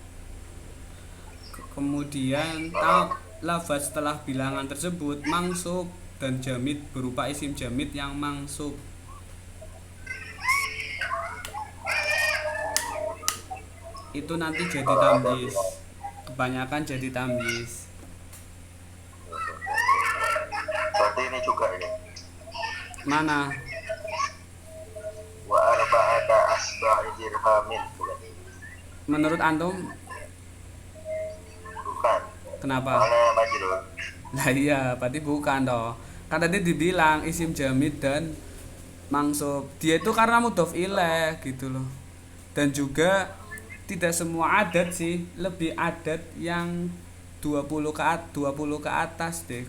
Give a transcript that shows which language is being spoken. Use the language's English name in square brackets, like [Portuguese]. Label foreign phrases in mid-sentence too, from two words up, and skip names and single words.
[Indonesian] Kemudian lafaz setelah bilangan tersebut mangsub dan jamid berupa [Arabic] اسم جامد [Indonesian] yang mangsub. Itu nanti jadi Kalau ada tamyiz. bilang Kebanyakan jadi tamyiz. berarti ini juga ini. Mana? [Arabic] وأربعة أسباع درهم bukan? [Indonesian] Menurut antum Bukan. kenapa? Soalnya majrur. Nah iya, berarti bukan toh. Kan tadi dibilang [Arabic] اسم جامد [Indonesian] dan mangsub. Dia itu karena [Arabic] مضاف إليه [Indonesian] gitu loh. Dan juga tidak semua adat sih, lebih adat yang 20 ke atas deh.